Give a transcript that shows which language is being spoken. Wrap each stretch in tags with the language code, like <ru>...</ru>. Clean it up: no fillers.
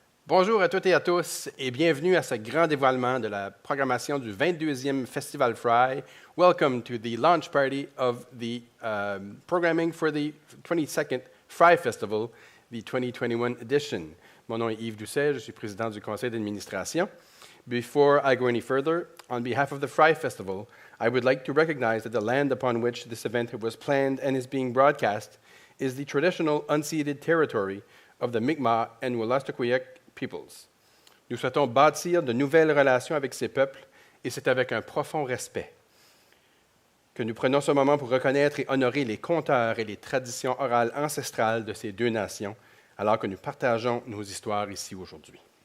<fr>Bonjour à toutes et à tous et bienvenue à ce grand dévoilement de la programmation du 22e Festival Frye.</fr> <en>Welcome to the launch party of the programming for the 22nd Frye Festival, the 2021 edition.</en> <fr>Mon nom est Yves Doucet, je suis président du conseil d'administration.</fr> <en>Before I go any further, on behalf of the Frye Festival, I would like to recognize that the land upon which this event was planned and is being broadcast is the traditional unceded territory of the Mi'kmaq and Wolastoqiyik peoples.</en> <fr>Nous souhaitons bâtir de nouvelles relations avec ces peuples et c'est avec un profond respect que nous prenons ce moment pour reconnaître et honorer les conteurs et les traditions orales ancestrales de ces deux nations alors que nous partageons nos histoires ici aujourd'hui.</fr>